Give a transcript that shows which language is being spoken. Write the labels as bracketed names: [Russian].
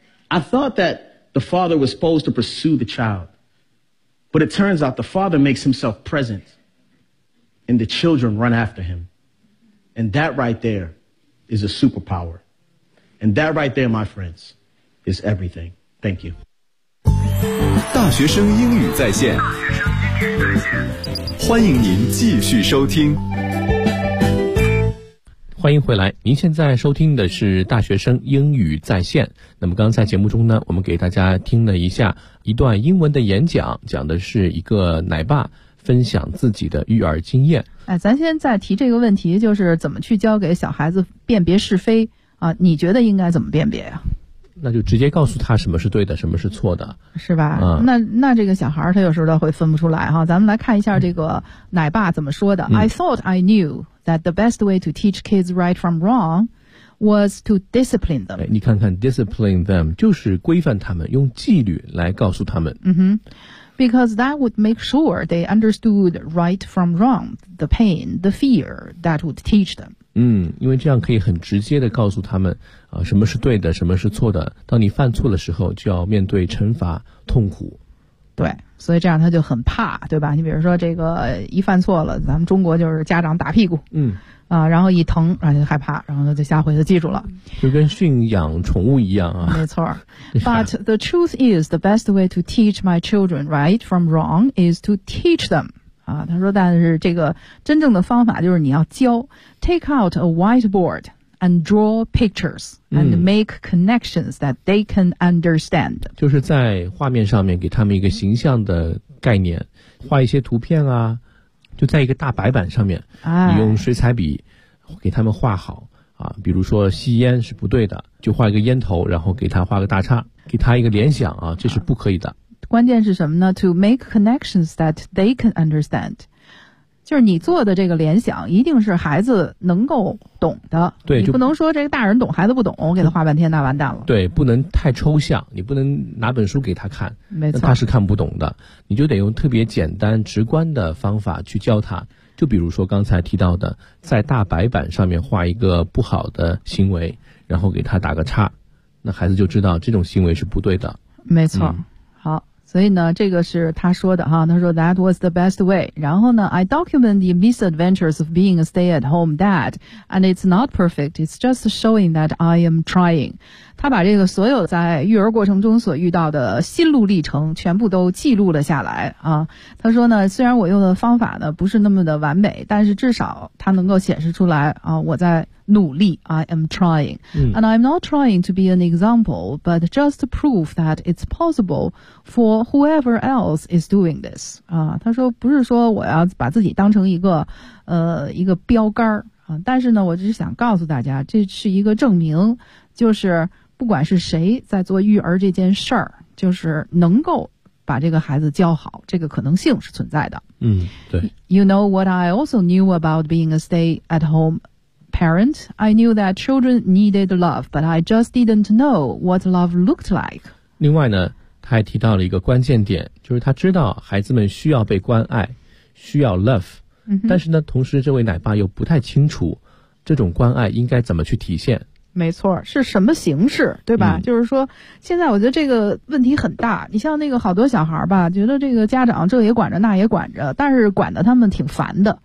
[English] I thought that the father was supposed to pursue the child. But it turns out the father makes himself present and the children run after him. And that right there is a superpower. And that right there, my friends, is everything. Thank you. [Chinese] 大学生英语在线，欢迎您继续收听。欢迎回来，您现在收听的是大学生英语在线。那么刚才节目中呢，我们给大家听了一下一段英文的演讲，讲的是一个奶爸分享自己的育儿经验。哎，咱现在提这个问题，就是怎么去教给小孩子辨别是非啊？你觉得应该怎么辨别呀？那就直接告诉他什么是对的，什么是错的，是吧？那这个小孩他有时候都会分不出来哈。咱们来看一下这个奶爸怎么说的。 [English] I thought I knew that the best way to teach kids right from wrong was to discipline them。 [Chinese] 哎，你看看 [English] discipline them [Chinese] 就是规范他们，用纪律来告诉他们。 [English] Because that would make sure they understood right from wrong, the pain, the fear that would teach them. [Chinese] 因为这样可以很直接地告诉他们啊，什么是对的，什么是错的。当你犯错的时候，就要面对惩罚、痛苦。对，所以这样他就很怕，对吧？你比如说这个一犯错了，咱们中国就是家长打屁股。然后一疼，然后就害怕，然后就下回就记住了，就跟驯养宠物一样啊。没错。 [English] But the truth is, the best way to teach my children right from wrong is to teach them. [Chinese] 啊，他说，但是这个真正的方法就是你要教。 [English] Take out a whiteboard and draw pictures and make connections that they can understand. [Chinese] 就是在画面上面给他们一个形象的概念，画一些图片啊。就在一个大白板上面，你用水彩笔给他们画好啊，比如说吸烟是不对的，就画一个烟头，然后给他画个大叉，给他一个联想啊，这是不可以的。关键是什么呢？ [English] To make connections that they can understand， [Chinese] 就是你做的这个联想一定是孩子能够懂的。对，你不能说这个大人懂孩子不懂，我给他画半天那完蛋了。对，不能太抽象，你不能拿本书给他看，没错，那他是看不懂的，你就得用特别简单直观的方法去教他。就比如说刚才提到的，在大白板上面画一个不好的行为，然后给他打个叉，那孩子就知道这种行为是不对的。没错。好，所以呢，这个是他说的哈，他说 [English] that was the best way。 [Chinese] 然后呢， [English] I document the misadventures of being a stay-at-home dad and it's not perfect, it's just showing that I am trying。 [Chinese] 他把这个所有在育儿过程中所遇到的心路历程全部都记录了下来啊。他说呢，虽然我用的方法呢不是那么的完美，但是至少他能够显示出来啊，我在努力。 [English] I am trying、and I'm not trying to be an example but just to prove that it's possible for whoever else is doing this、 [Chinese] 他说不是说我要把自己当成一个标杆、但是呢，我只是想告诉大家，这是一个证明，就是不管是谁在做育儿这件事儿，就是能够把这个孩子教好，这个可能性是存在的。对。 [English] You know what I also knew about being a stay at homeparent, I knew that children needed love, but I just didn't know what love looked like. [Chinese] 另外呢，他还提到了一个关键点，就是他知道孩子们需要被关爱，需要 love、但是呢，同时这位奶爸又不太清楚这种关爱应该怎么去体现。没错，是什么形式，对吧、就是说现在我觉得这个问题很大，你像那个好多小孩吧，觉得这个家长这也管着那也管着，但是管得他们挺烦的。